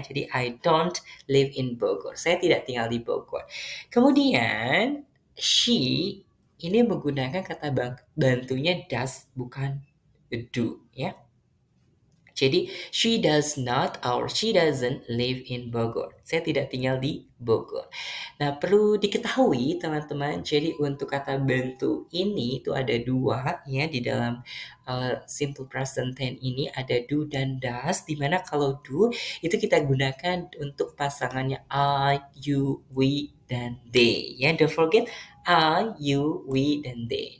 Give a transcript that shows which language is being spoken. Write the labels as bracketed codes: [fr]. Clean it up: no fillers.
[id] Jadi [en] I don't live in Bogor. [id] Saya tidak tinggal di Bogor. Kemudian she ini menggunakan kata bantunya does, bukan do, ya. Jadi, [en] she does not or she doesn't live in Bogor. [id] Saya tidak tinggal di Bogor. Nah, perlu diketahui teman-teman, jadi untuk kata bantu ini itu ada dua ya di dalam simple present tense ini ada do dan does, di mana kalau do itu kita gunakan untuk pasangannya I, you, we, dan they. [en] Ya, don't forget I, you, we, dan they.